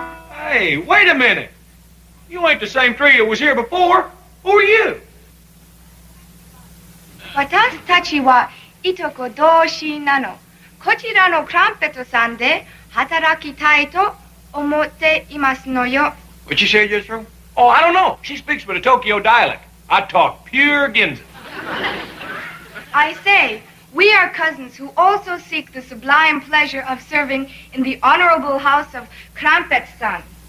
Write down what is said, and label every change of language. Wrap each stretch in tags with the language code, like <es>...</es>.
<en>Hey, wait a minute. You ain't the same trio that was here before. Who are you?</en> <ja>私たちはいとこ同士なの。こちらのクランペットさんで働きたいと思っていますのよ。</ja> <en>What you say, Jethro? Oh, I don't know. She speaks with a Tokyo dialect. I talk pure Ginza. I say, we are cousins who also seek the sublime pleasure of serving in the honorable house of Krampet-san.</en>